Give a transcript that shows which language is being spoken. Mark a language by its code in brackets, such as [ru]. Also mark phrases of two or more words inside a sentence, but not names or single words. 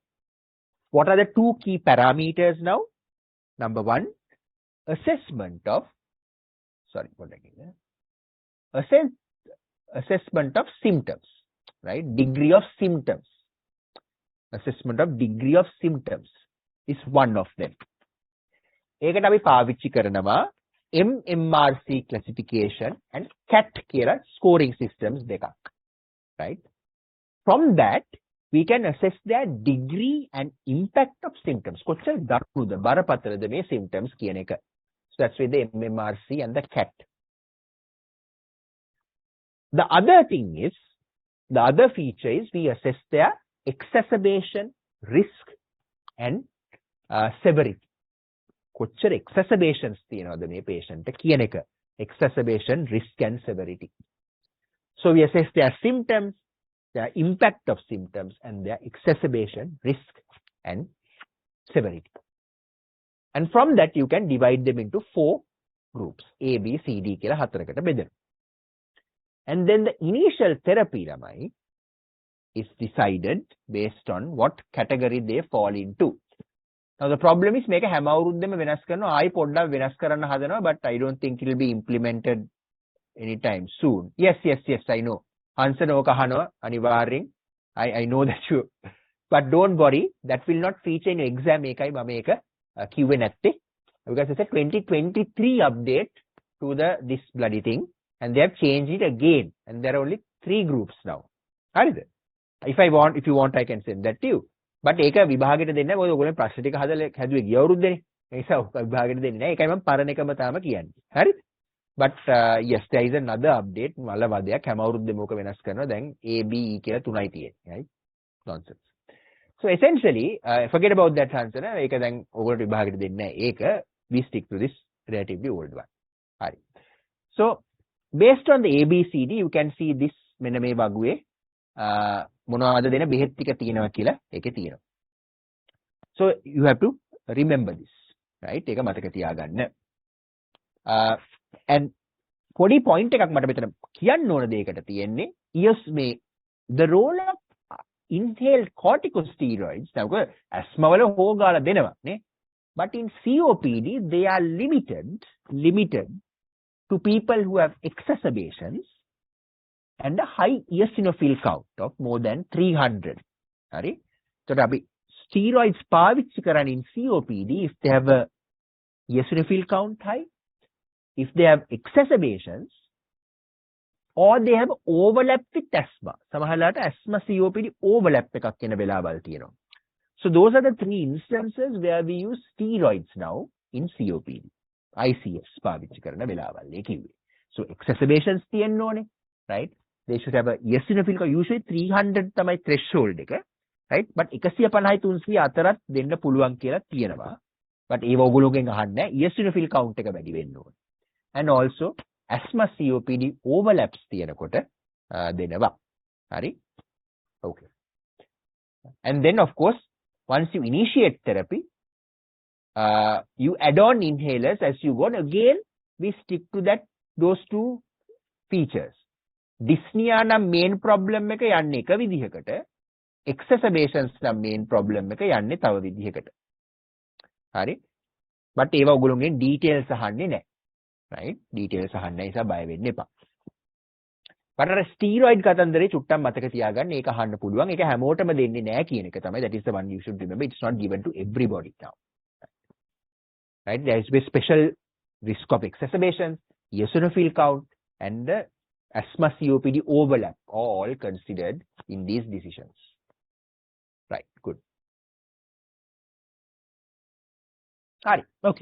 [en] What are the two key parameters now? Number one, assessment of symptoms, right? Degree of symptoms. Assessment of degree of symptoms is one of them. [si] ඒකට අපි පාවිච්චි කරනවා [en] MMRC classification and CAT [si] කියලා [en] scoring systems [si] දෙකක්. [en] Right? From that, we can assess their degree and impact of symptoms. [si] කොච්චර දරුණුද බරපතලද මේ symptoms කියන එක. [en] So that's with the MMRC and the CAT. The other feature is we assess their exacerbation, risk and severity. [si] කොච්චර exacerbations තියෙනවද මේ patient කියන එක. [en] Exacerbation, risk and severity. So we assess their symptoms, their impact of symptoms and their exacerbation, risk and severity. And from that you can divide them into four groups, A, [si] B, C, D කියලා හතරකට බෙදෙනවා. [en] And then the initial therapy lamai is decided based on what category they fall into. Now the problem is [si] මේක හැම අවුරුද්දෙම වෙනස් කරනවා. ආයි පොඩ්ඩක් වෙනස් කරන්න හදනවා, [en] but I don't think it will be implemented anytime soon. Yes, I know. Answer [si] ඕක අහනවා අනිවාර්යෙන්. [en] I know that you, but don't worry, that will not feature in your exam. [si] ඒකයි මම ඒක කිව්වේ නැත්තේ. [en] Because it's a 2023 update to this bloody thing, and they have changed it again, and there are only 3 groups now. If you want, I can send that to you. [si] But ඒක විභාගෙට දෙන්නේ නැහැ. මොකද ඔයගොල්ලෝ ප්‍රශ්න ටික හැදුවේ ගිය අවුරුද්දේ. ඒ නිසා විභාගෙට දෙන්නේ නැහැ. ඒකයි මම පරණ එකම තාම කියන්නේ. හරිද? [en] But yes, there is another update. [si] මල වදයක් හැම අවුරුද්දෙම ඕක වෙනස් කරනවා. දැන් A, B, E කියලා 3යි තියෙන්නේ. [en] right? Nonsense. So essentially, forget about that answer. [si] ඒක දැන් ඔයගොල්ලෝ විභාගෙට දෙන්නේ නැහැ. [en] ඒක we stick to this relatively old one. [si] හරි. [en] So based on the ABCD, you can see this [si] මෙන්න මේ වගුවේ මොනවද දෙන බෙහෙත් ටික තියෙනවා කියලා ඒකේ තියෙනවා. [en] So you have to remember this, right? [si] ඒක මතක තියාගන්න. And පොඩි point එකක් මට මෙතන කියන්න ඕන දෙයකට තියෙන්නේ yes මේ [en] the role of inhaled corticosteroids [si] දැන් asthma වල හොගාලා දෙනවා නේ. [en] But in COPD they are limited to people who have exacerbations and a high eosinophil count of more than 300. [si] Hari? [en] So steroids [si] පාවිච්චි කරන්නේ [en] in COPD if they have a eosinophil count high, if they have exacerbations, or they have overlap with asthma. [si] සමහරවිට [en] asthma COPD overlap [si] එකක් වෙන වෙලාවල් තියෙනවා. [en] So those are the 3 instances where we use steroids now in COPD. [si] ICS පාවිච්චි කරන වෙලාවල් ඒ කිව්වේ. [en] So exacerbations [si] තියෙන්න ඕනේ, [en] right? They should have a eosinophil count. [si] Usually 300 තමයි threshold එක, [en] right? But [si] 150 300 අතරත් දෙන්න පුළුවන් කියලා කියනවා. But ඒව ඔයගොල්ලෝගෙන් අහන්නේ නැහැ. Eosinophil count එක වැඩි වෙන්න ඕනේ. [en] And also asthma COPD overlaps [si] තියනකොට දෙනවා. හරි? [en] Okay. And then of course once you initiate therapy, you add on inhalers as you go. And again, we stick to those 2 features. [si] Dyspnea නම් [en] main problem [si] එක යන්නේ එක විදිහකට, exacerbations නම් [en] main problem [si] එක යන්නේ තව විදිහකට. හරි? But ඒවා ඔයගොල්ලෝගෙන් details අහන්නේ නැහැ. Right? Details අහන්න නිසා බය වෙන්න එපා. But අර steroid කතන්දරේ චුට්ටක් මතක තියාගන්න. ඒක අහන්න පුළුවන්. ඒක හැමෝටම දෙන්නේ නැහැ කියන එක තමයි. [en] That is the one you should remember. It's not given to everybody now. Right? There is a special risk of exacerbation, eosinophil count, and the asthma COPD overlap, all considered in these decisions. Right, good. All right, okay.